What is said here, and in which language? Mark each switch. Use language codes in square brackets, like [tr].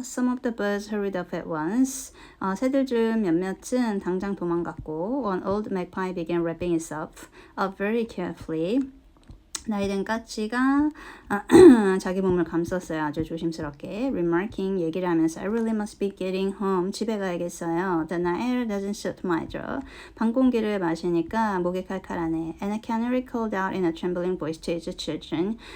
[en] Some of the birds hurried up at once. [ko] 새들 중 몇몇은 당장 도망갔고 [en] One old magpie began wrapping itself up very carefully. [ko] 나이든 까치가 자기 몸을 감쌌어요. 아주 조심스럽게. [en] Remarking, [ko] 얘기를 하면서 [en] I really must be getting home. [ko] 집에 가야겠어요. [en] The night air doesn't suit my throat. [ko] 밤 공기를 마시니까 목이 칼칼하네. [en] And a canary called out in a trembling voice to its children.